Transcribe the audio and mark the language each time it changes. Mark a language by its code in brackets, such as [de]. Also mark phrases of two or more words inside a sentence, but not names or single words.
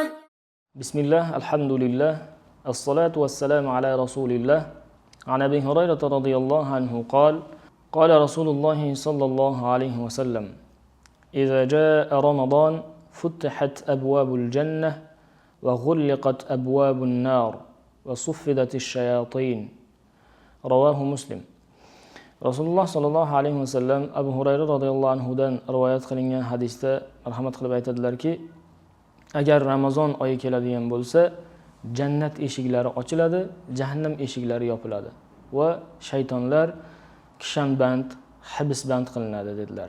[ar] بسم الله الحمد لله الصلاة والسلام على رسول الله عن أبي هريرة رضي الله عنه قال رسول الله صلى الله عليه وسلم إذا جاء رمضان فتحت أبواب الجنة وغلقت أبواب النار وصفدت الشياطين رواه مسلم. [uz] Rasululloh [ar] صلى الله عليه وسلم [uz] Abu Hurayra radhiyallohu anhudan rivoyat qilingan hadisda marhamat qilib aytadilarki, agar Ramazon oyi keladigan bo'lsa, jannat eshiklari ochiladi, jahannam eshiklari yopiladi va shaytonlar kishanband, hibsband qilinadi dedilar.